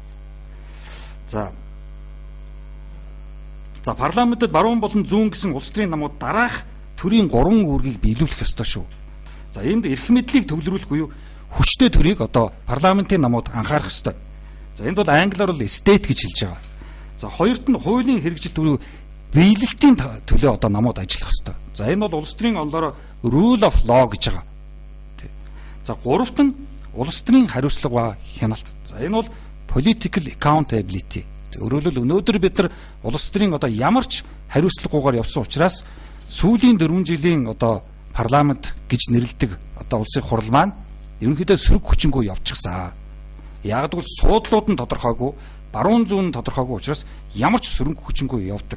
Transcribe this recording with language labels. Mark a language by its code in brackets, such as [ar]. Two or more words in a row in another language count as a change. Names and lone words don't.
[mn] За парламентод баруун болон зүүн гэсэн улс төрийн намууд дараах төрийн 3 үүргийг биелүүлэх ёстой шүү. За энд эрх мэдлийг төвлөрүүлэх буюу хүчтэй төрийг одоо парламентын намууд анхаарах ёстой. За энд бол англиар бол state гэж хэлж байгаа. За хоёрт нь хуулийн хэрэгжил буюу биелэлтийн төлөө одоо намууд ажиллах ёстой. За энэ бол улс төрийн онолоор [en] rule of law [mn] гэж байгаа. За гуравт нь улс төрийн хариуцлага ба хяналт. За энэ бол [en] political accountability. [mn] Өөрөөр хэлбэл өнөөдөр бид нар улс төрийн одоо ямар ч хариуцлагагүйгээр явсан учраас сүүлийн 4 жилийн одоо парламент гэж нэрлэдэг одоо улсын хурал маань ерөнхийдөө сөрөг хүчингүй явчихсан. Яг л суудлууд нь тодорхойгүй, баруун зүүн нь тодорхойгүй учраас ямар ч сөрөг хүчингүй явдаг.